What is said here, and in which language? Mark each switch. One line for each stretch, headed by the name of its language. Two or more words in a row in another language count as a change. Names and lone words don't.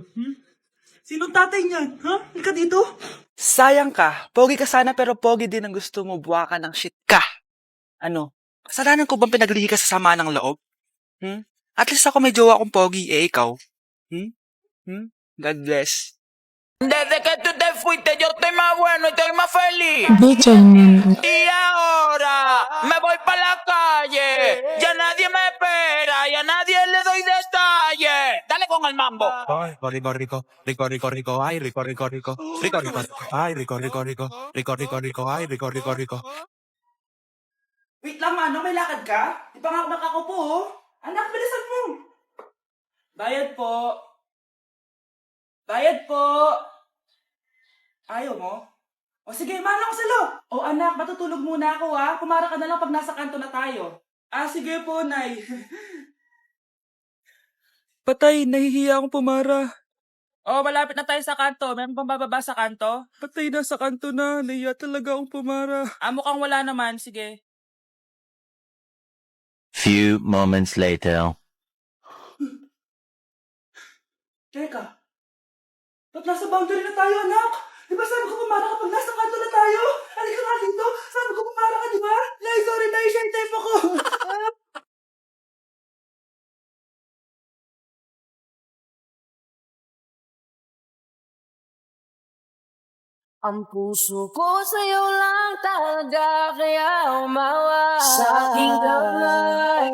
Filipino: Sinong tatay niyan? Ha? Halika dito. Sayang ka. Pogi ka sana pero pogi din ang gusto mo. Buwa ka ng shit ka. Ano? Kasalanan ko bang pinaglihi ka sa sama ng loob?
English: At least
Filipino: ako may jowa akong pogi. Eh, ikaw?
English: God bless.
Spanish: Desde que tú te fuiste yo estoy más bueno y estoy más feliz. Y ahora me voy para la calle. Ya nadie me espera y a nadie le doy detalle. Dale con el mambo. Ay, rico, ay, rico. Ay, rico, ay, rico.
Filipino: Wait lang, ano? May lakad ka? Di pa nga ako nakakupo, oh. Anak, bilisan mo. Bayad po. Ayaw mo? O sige, mana ko sa loob. O anak, matutulog muna ako ha. Pumara ka na lang pag nasa kanto na tayo. Sige po, Nay. Patay, nahihiya akong pumara. Oh, malapit na tayo sa kanto. Meron bang bababa sa kanto? Patay na sa kanto na. Naiya talaga akong pumara. Mukhang wala naman. Sige.
English: Few moments later.
Filipino: Teka. Ba't nasa boundary na tayo, anak? Di ba sabi ko pumara kapag nasa kanto na tayo? Halika nga dito. Sabi ko pumara ka, di ba? Nay, sorry, Nay.
English: Shy type
Filipino: ako. Ang puso ko sa'yo lang talaga, kaya umawa sa aking kamay.